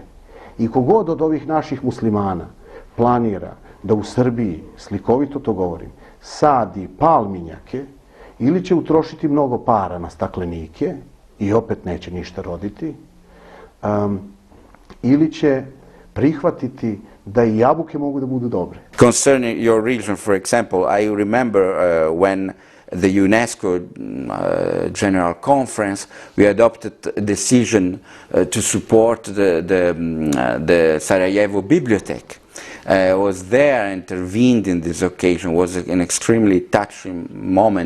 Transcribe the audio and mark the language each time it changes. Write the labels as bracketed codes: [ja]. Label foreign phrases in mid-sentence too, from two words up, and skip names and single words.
[sr] I kogod od ovih naših muslimana planira da u Srbiji, slikovito to govorim, sadi palminjake, ili će utrošiti mnogo para na staklenike i opet neće ništa roditi, ili će prihvatiti da i jabuke mogu da budu dobre. [en] Concerning your region, for example, I remember when the UNESCO General Conference, we adopted a decision to support the Sarajevo Bibliothèque. I was there, intervened in this occasion. It was an extremely touching moment.